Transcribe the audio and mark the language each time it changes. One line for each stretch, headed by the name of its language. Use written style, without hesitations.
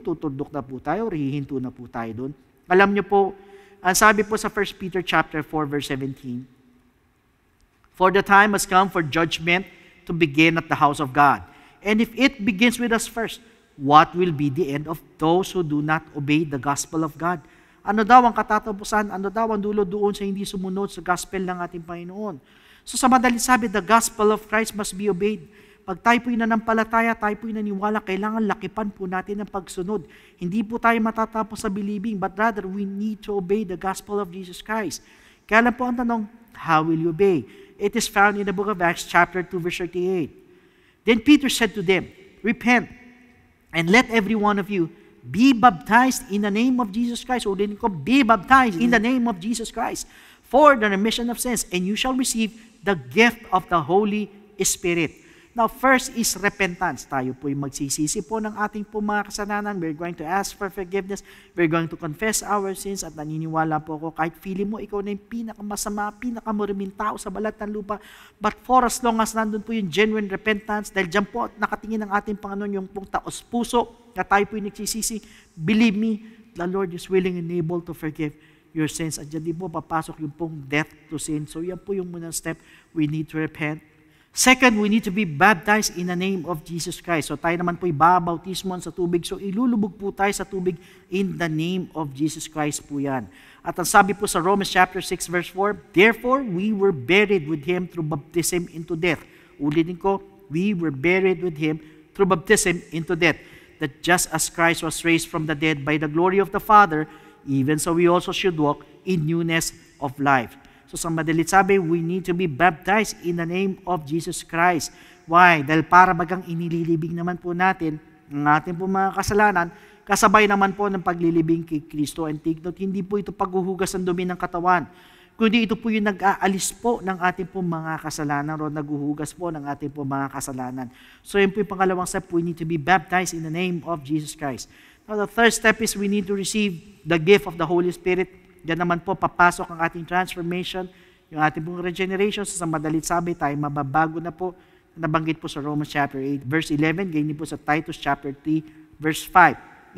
Filipino: Tutundok na po tayo o hihinto na po tayo doon? Alam niyo po, ang sabi po sa 1 Peter chapter 4 verse 17,
English: for the time has come for judgment to begin at the house of God. And if it begins with us first, what will be the end of those who do not obey the gospel of God?
Filipino: Ano daw ang katatapusan? Ano daw ang dulo doon sa hindi sumunod sa gospel ng ating Panginoon? So sa madaling sabi,
English: the gospel of Christ must be obeyed.
Filipino: Pag tayo po'y nanampalataya, tayo po'y naniwala, kailangan lakipan po natin ang pagsunod. Hindi po tayo matatapos sa
English: believing, but rather we need to obey the gospel of Jesus Christ.
Filipino: Kaya lang po ang tanong,
English: how will you obey? It is found in the book of Acts chapter 2 verse 38. Then Peter said to them, repent, and let every one of you be baptized in the name of Jesus Christ.
Filipino: O din ko,
English: be baptized in the name of Jesus Christ for the remission of sins, and you shall receive the gift of the Holy Spirit. Now, first is repentance.
Filipino: Tayo po yung magsisisi po ng ating po mga kasalanan.
English: We're going to ask for forgiveness. We're going to confess our sins.
Filipino: At naniniwala po ako, kahit feeling mo, ikaw na yung pinakamasama, pinakamaruming tao sa balat ng lupa.
English: But for as long as
Filipino: nandun po yung
English: genuine repentance,
Filipino: dahil dyan po nakatingin ng ating Panginoon yung pong taos puso, na tayo po yung nagsisisi,
English: believe me, the Lord is willing and able to forgive your sins.
Filipino: At dyan din po papasok yung pong
English: death to sin.
Filipino: So yan po yung munang step.
English: We need to repent. Second, we need to be baptized in the name of Jesus Christ.
Filipino: So tayo naman po'y babautismon sa tubig. So ilulubog po tayo sa tubig
English: in the name of Jesus Christ
Filipino: po yan. At ang sabi po sa
English: Romans chapter 6 verse 4, therefore, we were buried with Him through baptism into death.
Filipino: Ulitin ko,
English: we were buried with Him through baptism into death. That just as Christ was raised from the dead by the glory of the Father, even so we also should walk in newness of life.
Filipino: So sa madalit sabi,
English: we need to be baptized in the name of Jesus Christ. Why?
Filipino: Dahil para bagang inililibing naman po natin ang ating po mga kasalanan, kasabay naman po ng paglilibing kay Kristo.
English: And take note,
Filipino: hindi po ito paghuhugas ng dumi ng katawan, kundi ito po yung nag-aalis po ng ating po mga kasalanan o naghuhugas po ng ating po mga kasalanan. So yun po yung pangalawang step,
English: we need to be baptized in the name of Jesus Christ. Now the third step is we need to receive the gift of the Holy Spirit.
Filipino: Diyan naman po papasok ang ating transformation, yung ating pong regeneration. So, sa madalit sabi, tayo mababago na po. Nabanggit po sa Romans chapter 8, verse 11, ganyan po sa Titus chapter 3, verse 5.